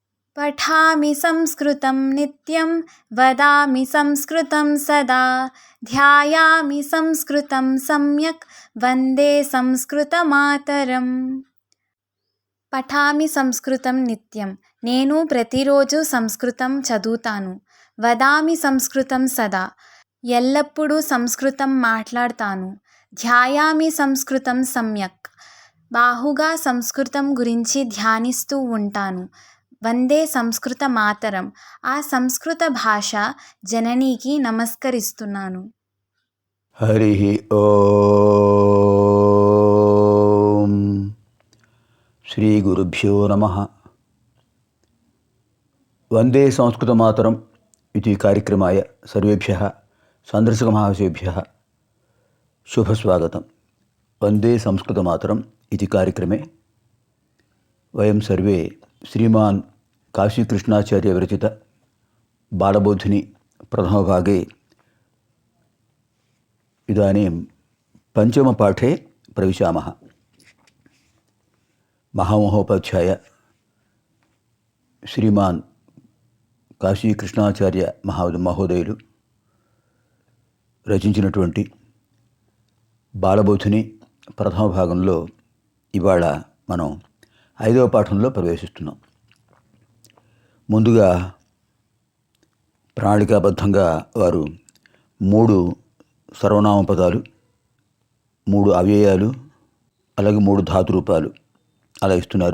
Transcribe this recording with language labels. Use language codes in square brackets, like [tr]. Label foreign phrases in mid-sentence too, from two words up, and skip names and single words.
[sa] पठामि संस्कृतं नित्यं वदामि संस्कृतं सदा ध्यायामि संस्कृतं सम्यक् वन्दे संस्कृतमातरम्। పఠామి సంస్కృతం నిత్యం, [te] నేను ప్రతిరోజు సంస్కృతం చదువుతాను. [sa] వదామి సంస్కృతం సదా, [te] ఎల్లప్పుడూ సంస్కృతం మాట్లాడతాను. [sa] ధ్యాయామి సంస్కృతం సమ్యక్, [te] బాహుగా సంస్కృతం గురించి ధ్యానిస్తూ ఉంటాను. [sa] వందే సంస్కృత మాతరం, [te] ఆ సంస్కృత భాష జననీకి నమస్కరిస్తున్నాను. [sa] హరి ఓం. శ్రీ గురుభ్యో నమః. వందే సంస్కృతమాతరం इति कार्यक्रमाय सर्वेभ्यः सन्दर्शकमहाशयेभ्यः शुभस्वागतं. वन्दे संस्कृतमातरम् इति कार्यक्रमे वयं सर्वे श्रीमान् काशीकृष्णाचार्यविरचित बालबोधिनी प्रथमभागे इदानीं पञ्चमपाठे प्रविशामः. महामहोपाध्याय श्रीमान् [te] కాశీకృష్ణాచార్య మహోదయులు రచించినటువంటి బాలబోధిని ప్రథమ భాగంలో ఇవాళ మనం 5వ పాఠంలో ప్రవేశిస్తున్నాం. ముందుగా ప్రణాళికాబద్ధంగా వారు 3 సర్వనామ పదాలు, 3 అవ్యయాలు, అలాగే 3 ధాతురూపాలు అలా ఇస్తున్నారు.